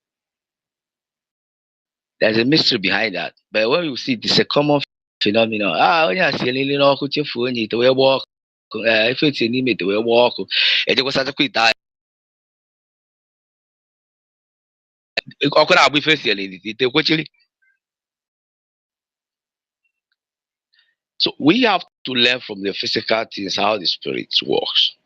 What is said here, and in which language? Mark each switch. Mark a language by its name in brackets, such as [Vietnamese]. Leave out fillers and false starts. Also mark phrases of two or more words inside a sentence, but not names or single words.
[English] There's a mystery behind that. But when you see it's a common phenomenon. [Igbo] Onye a sie nri n'ọkụ chefuo onye ite wee gbaa ọkụ ife etinye n'ime ite wee gbaa ọkụ ejekwasachakwa ite ahụ ọkụ na-agba ife siele ite kwechiri. [English] So we have to learn from the physical things how the spirit works.